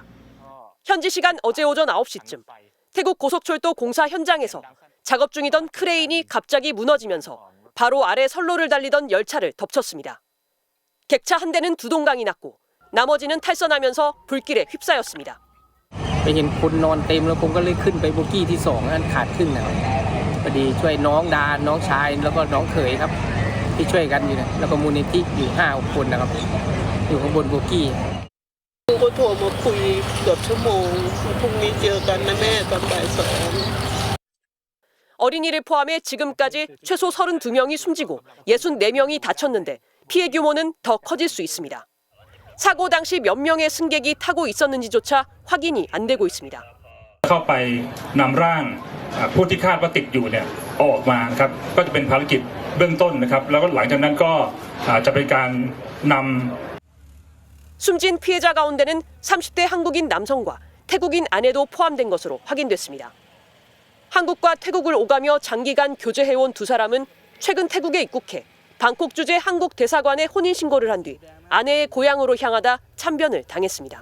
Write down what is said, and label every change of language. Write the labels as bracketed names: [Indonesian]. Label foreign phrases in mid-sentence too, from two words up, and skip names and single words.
[Korean] 현지 시간 어제 오전 9시쯤 태국 고속철도 공사 현장에서 작업 중이던 크레인이 갑자기 무너지면서 바로 아래 선로를 달리던 열차를 덮쳤습니다. 객차 한 대는 두 동강이 났고 나머지는 탈선하면서 불길에 휩싸였습니다. [Thai] ไปเห็นคนนอนเต็มแล้วผมก็เลยขึ้นไปโบกี้ที่2นั้นขาดครึ่งนะครับพอดีช่วยน้องดาน้องชายแล้วก็น้องเขยครับที่ช่วยกันอยู่นะแล้วก็มูลนิธิอยู่ 5-6 คนนะครับอยู่ข้างบนโบกี้ก็โทรมาคุยเกือบชั่วโมงพรุ่งนี้เจอกันนะแม่ตอนบ่าย 2 [Korean] 어린이를 포함해 지금까지 최소 32명이 숨지고 64명이 다쳤는데 피해 규모는 더 커질 수 있습니다. 사고 당시 몇 명의 승객이 타고 있었는지조차 확인이 안 되고 있습니다. [Thai] เข้าไปนำร่างผู้ที่คาดว่าติดอยู่เนี่ยออกมาครับก็จะเป็นภารกิจเบื้องต้นนะครับแล้วก็หลังจากนั้นก็จะเป็นการนำ [Korean] 숨진 피해자 가운데는 30대 한국인 남성과 태국인 아내도 포함된 것으로 확인됐습니다. 한국과 태국을 오가며 장기간 교제해온 두 사람은 최근 태국에 입국해 방콕 주재 한국 대사관에 혼인신고를 한 뒤 아내의 고향으로 향하다 참변을 당했습니다.